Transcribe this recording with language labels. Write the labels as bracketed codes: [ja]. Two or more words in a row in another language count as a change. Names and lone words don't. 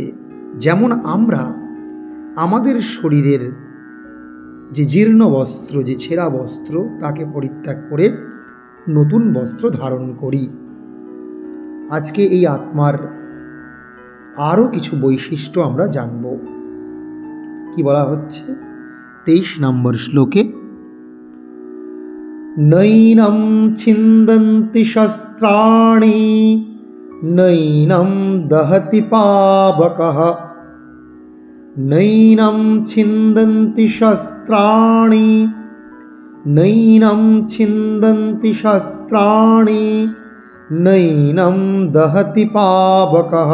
[bn] যেমন আমরা আমাদের শরীরের যে জীর্ণ বস্ত্র, যে ছেঁড়া বস্ত্র, তাকে পরিত্যাগ করে নতুন বস্ত্র ধারণ করি। আজকে এই আত্মার আরও কিছু বৈশিষ্ট্য আমরা জানব। কি বলা হচ্ছে ২৩ নম্বর শ্লোকে? [sa] নৈনম ছিন্দন্তি শস্ত্রাণি নৈনম দহতি পাবকঃ। নৈনম ছিন্দন্তি শস্ত্রাণি নৈনম ছিন্দন্তি শস্ত্রাণি নৈনম দহতি পাবকঃ।